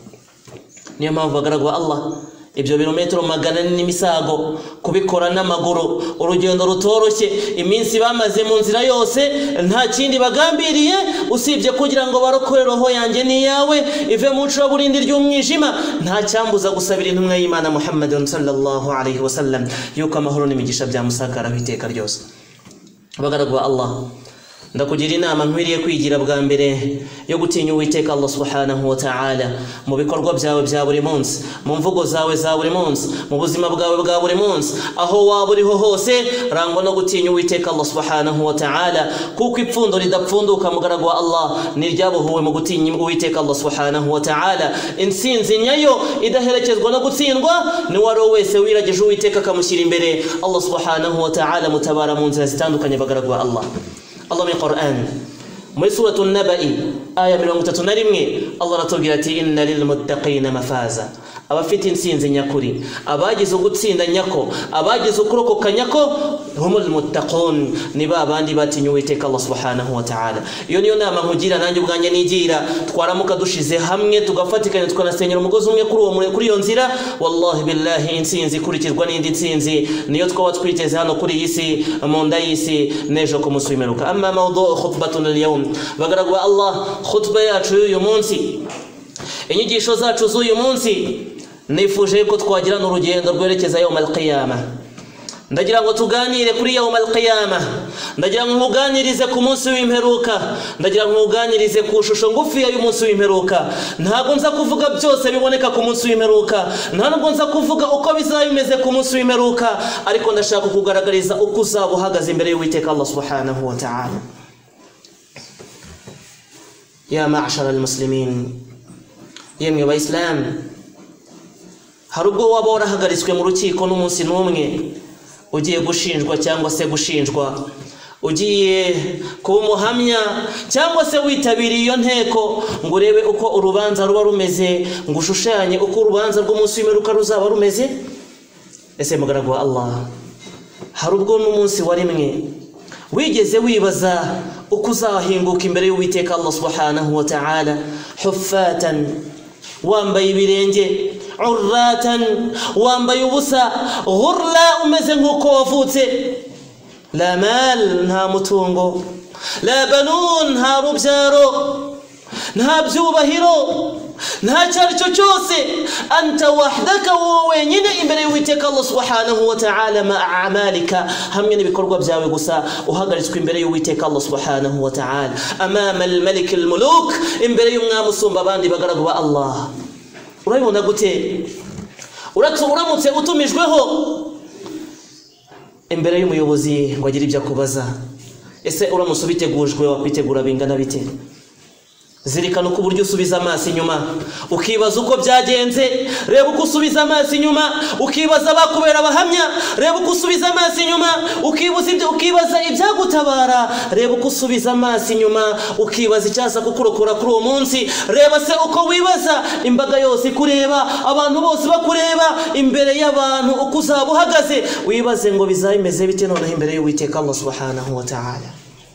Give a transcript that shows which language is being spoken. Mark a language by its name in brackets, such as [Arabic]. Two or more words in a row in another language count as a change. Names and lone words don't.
[Kinyarwanda] Niyo mpamvu bagaragu ba Allah, ibyo birometero 400 n'imisago kubikora n'amaguru, urugendo rutoroshye, iminsi bamaze mu nzira yose, nta kindi bagambiriye usibye kugira ngo barokore roho yanjye n'iyawe ive mu cura burindi ry'umwijima. Nta cyambuza gusabira intumwa y'Imana Muhammadin [Arabic] صلى الله عليه وسلم [Kinyarwanda] yuko amahoro n'imigisha byamusakara iteka ryose. Bagaragu ba Allah, ndakugira inama nkwiriye kwigira bwa mbere yo gutinya Uwiteka Allah [Arabic] سبحانه وتعالى [Kinyarwanda] mu bikorwa byawe bya buri munsi, mu mvugo zawe za buri munsi, mu buzima bwawe bwa buri munsi, aho waba uriho hose rangwa no gutinya Uwiteka Allah [Arabic] سبحانه وتعالى, [Kinyarwanda] kuko ipfundo ridapfunduka mugaragu wa Allah ni ryabohuwe mu gutinya Uwiteka Allah [Arabic] سبحانه وتعالى. [Kinyarwanda] Intsinzi nyayo idaherekezwa no gutsindwa ni wari wese wirageje Uwiteka akamushyira imbere. Allah [Arabic] سبحانه وتعالى [Kinyarwanda] mutabara mu nzira zitandukanye. Bagaragu wa Allah, Allah [Arabic] من القرآن [Kinyarwanda] muri suratu Nabai aya 31 Allah aratubwira ati [Arabic] إن للمتقين مفازا, [Kinyarwanda] abafite insinzi nyakuri, abagize ugutsinda nyako, abagize ukurokoka nyako, [Arabic] هم المتقون, [Kinyarwanda] ni babandi batinye Uwiteka Allah [Arabic] سبحانه وتعالى. [Kinyarwanda] Iyo niyo nama nkugira nanjye ubwanjye nigira, twaramuka dushize hamwe tugafatikanya tukanasenyera umugozi umwe kuri iyo nzira, [Arabic] والله بالله [Kinyarwanda] insinzi ikurikirwa n'indi nsinzi niyo twaba twiteze hano kuri iyi si, mu nda y'isi n'ejo ku munsi w'imperuka. [Arabic] أما موضوع خطبتنا اليوم, [Kinyarwanda] bagaragwa Allah, khutba yacu y'uyu munsi, inyigisho zacu z'uyu munsi, nifuje ko twagirana urugendo rwerekeza [Arabic] يوم القيامة. [Kinyarwanda] Ndagira ngo tuganire kuri [Arabic] يوم القيامة, [Kinyarwanda] ndagira ngo muganirize ku munsi w'imperuka, ndagira ngo muganirize ku shusho ngufi y'umunsi w'imperuka. Ntabwo nza kuvuga byose biboneka ku munsi w'imperuka, ntabwo nza kuvuga uko bizaba bimeze ku munsi w'imperuka, ariko ndashaka kugaragariza uko uzaba uhagaze imbere y'Uwiteka Allah [Arabic] سبحانه وتعالى. يا معشر المسلمين, [Kinyarwanda] yemwe abayisilamu, hari ubwo waba warahagaritswe mu rukiko n'umunsi n'umwe ugiye gushinjwa cyangwa se gushinjwa, ugiye kuba umuhamya cyangwa se witabiriye iyo nteko ngo urebe uko urubanza ruba rumeze, ngo ushushanye uko urubanza rw'umunsi w'imperuka ruzaba rumeze. Ese mugaragu wa Allah, hari ubwo n'umunsi wa rimwe wigeze wibaza uko uzahinguka imbere y'Uwiteka Allah [Arabic] سبحانه و [Kinyarwanda] ta'ala, huffatan, wambaye ibirenge, urratan, wambaye ubusa, ghurla, umeze nk'uko wavutse, [Arabic] لا مال, [Kinyarwanda] nta mutungo, [Arabic] لا بنون, [Kinyarwanda] nta rubyaro, nta byubahiro, nta cyaricyo cyose, [Arabic] أنت وحدك, [Kinyarwanda] wowe wenyine imbere y'Uwiteka Allah [Arabic] سبحانه وتعالى, مع أعمالك, [Kinyarwanda] hamwe n'ibikorwa byawe gusa, uhagaritswe imbere y'Uwiteka Allah [Arabic] سبحانه وتعالى, أمام الملك الملوك, [Kinyarwanda] imbere y'umwami usumba abandi bagaragu ba Allah. Urabibona gute? Uramutse utumijweho imbere y'umuyobozi ngo agire ibyo akubaza, ese uramutse ubitegujwe wakwitegura bingana bite? Zirikana uko uburyo usubiza amaso inyuma ukibaza uko byagenze, reba uko usubiza amaso inyuma ukibaza abakubera abahamya, reba uko usubiza amaso inyuma ukibaza ibyagutabara, reba uko usubiza amaso inyuma ukibaza icyaza kukurokora kuri uwo munsi, reba se uko wibaza imbaga yose kureba, abantu bose bakureba imbere y'abantu, uko uzaba uhagaze, wibaze ngo bizaba bimeze bite noneho imbere y'Uwiteka Allah [Arabic] سبحانه وتعالى.